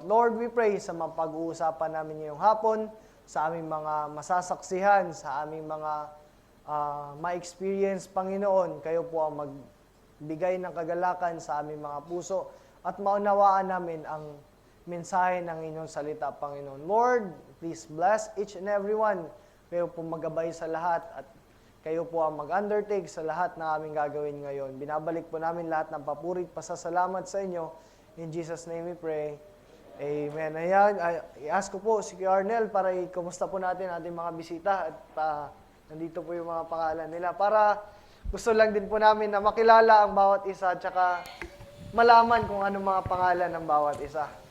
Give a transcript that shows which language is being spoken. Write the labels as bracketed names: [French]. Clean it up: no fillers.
[Filipino] At Lord, [English] we pray [Filipino] sa mga pag-uusapan namin ngayong hapon, sa aming mga masasaksihan, sa aming mga ma-experience, Panginoon. Kayo po ang magbigay ng kagalakan sa aming mga puso at maunawaan namin ang mensahe ng inyong salita, Panginoon. [English] Lord, please bless each and every one. [Filipino] Kayo po maggabay sa lahat at kayo po ang mag-undertake sa lahat na aming gagawin ngayon. Binabalik po namin lahat ng papurit, pasasalamat sa inyo. [English] In Jesus' name we pray. [Filipino] Amen. Ayan, i-ask ko po si Arnel para i-kumusta po natin ating mga bisita at nandito po yung mga pangalan nila para gusto lang din po namin na makilala ang bawat isa at saka malaman kung ano mga pangalan ng bawat isa.